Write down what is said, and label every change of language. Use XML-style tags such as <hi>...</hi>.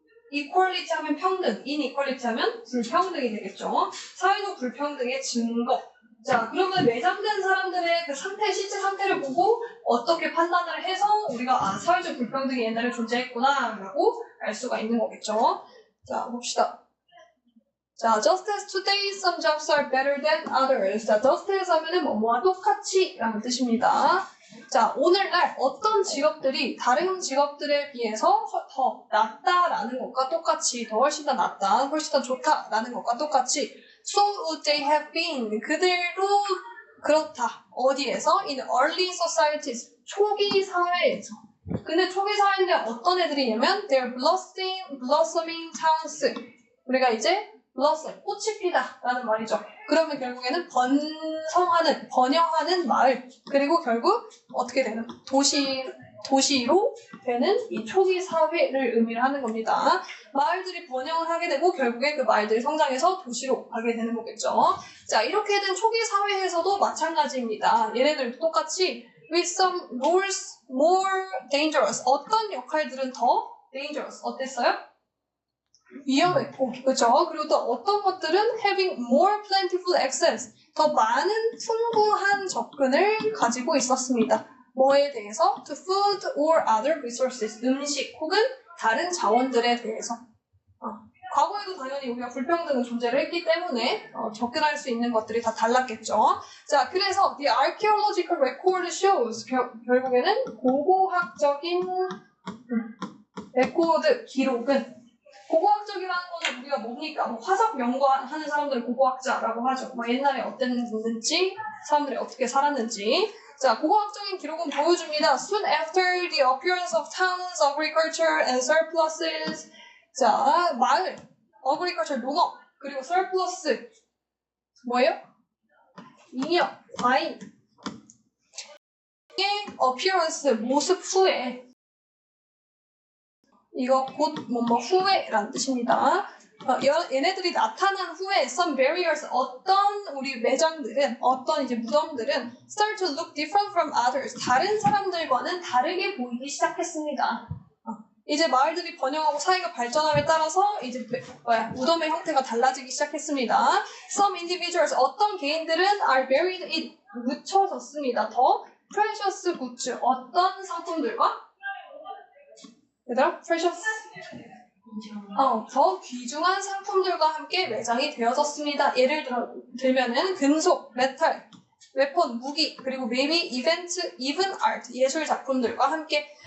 <ko>equality 하면 평등, inequality 하면 불평등이 되겠죠. 사회적 불평등의 증거. 자, 그러면 매장된 사람들의 그 상태, 실제 상태를 보고 어떻게 판단을 해서 우리가 사회적 불평등이 옛날에 존재했구나 라고 알 수가 있는 거겠죠. 자, 봅시다.</ko> <en>자, just as today some jobs are better than others.</en> <ko>자, just as 하면은 뭐뭐와 똑같이 라는 뜻입니다. 자, 오늘날 어떤 직업들이 다른 직업들에 비해서 더 낫다라는 것과 똑같이, 더 훨씬 더 낫다, 훨씬 더 좋다라는 것과 똑같이</ko> <en>So would they have been.</en> <ko>그들도 그렇다. 어디에서?</ko> <en>In early societies.</en> <ko>초기 사회에서. 근데 초기 사회인데 어떤 애들이냐면</ko> <en>They're blossoming towns.</en> <ko>우리가 이제 blossom, 꽃이 피다 라는 말이죠. 그러면 결국에는 번영하는 마을. 그리고 결국 어떻게 되는? 도시로 되는 이 초기 사회를 의미를 하는 겁니다. 마을들이 번영을 하게 되고 결국에 그 마을들이 성장해서 도시로 가게 되는 거겠죠. 자, 이렇게 된 초기 사회에서도 마찬가지입니다. 얘네들도 똑같이</ko> <en>with some roles more dangerous.</en> <ko>어떤 역할들은 더 dangerous. 어땠어요? 위험했고, 그렇죠? 그리고 또 어떤 것들은</ko> <en>having more plentiful access.</en> <ko>더 많은 풍부한 접근을 가지고 있었습니다. 뭐에 대해서?</ko> <en>To food or other resources.</en> <ko>음식 혹은 다른 자원들에 대해서. 과거에도 당연히 우리가 불평등은 존재를 했기 때문에 접근할 수 있는 것들이 다 달랐겠죠. 자, 그래서</ko> <en>the archaeological record shows</en> <ko>결국에는 고고학적인 레코드 기록은 고고학적이라는 거는 우리가 뭡니까? 뭐 화석 연구하는 사람들을 고고학자라고 하죠. 뭐 옛날에 어땠는지, 사람들이 어떻게 살았는지. 자, 고고학적인 기록은 보여줍니다.</ko> <en>Soon after the appearance of towns, agriculture and surpluses.</en> <ko>자, 마을, agriculture, 농업, 그리고 surplus, 뭐예요? 잉여, 과잉, appearance 모습 후에 이거 곧 뭐뭐 후에라는 뜻입니다. 얘네들이 나타난 후에</ko> <en>some barriers</en> <ko>어떤 우리 매장들은 어떤 이제 무덤들은</ko> <en>start to look different from others</en> <ko>다른 사람들과는 다르게 보이기 시작했습니다. 이제 마을들이 번영하고 사회가 발전함에 따라서 이제 무덤의 형태가 달라지기 시작했습니다.</ko> <en>Some individuals</en> <ko>어떤 개인들은</ko> <en>are buried in</en> <ko>묻혀졌습니다. 더</ko> <en>precious goods</en> <ko>어떤 상품들과 얘들아 precious 더 귀중한 상품들과 함께 매장이 되어졌습니다. 예를 들면은 금속, 메탈, 웨폰, 무기, 그리고 maybe 이벤트, even art, 예술 작품들과 함께.</ko>